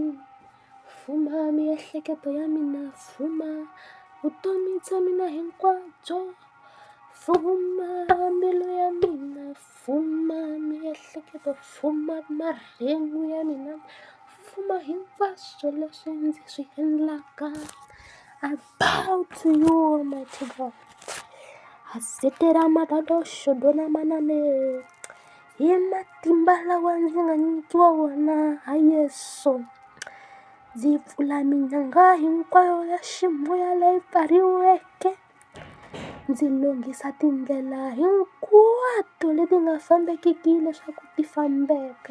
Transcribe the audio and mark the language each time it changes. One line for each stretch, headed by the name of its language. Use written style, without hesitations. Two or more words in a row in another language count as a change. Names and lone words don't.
Tsonga: Fuma miehleketo ya mina, fuma vutomi bya mina hinkwabyo. Fuma mbilu ya mina, fuma miehleketo, fuma marhengu ya mina, fuma hinkwaswo leswi ndzi swi endlaka.
English: I bow to you, Almighty God. Hasetera madadosho dona manane.
Tsonga: Hi matimba lawa ndzi nga nyikiwa wona ha Yesu, ndzi pfula minyanga hinkwayo ya ximoya leyi pfariweke. Ndzi lunghisa tindlela hinkwato leti nga fambekiki leswaku ti fambeka.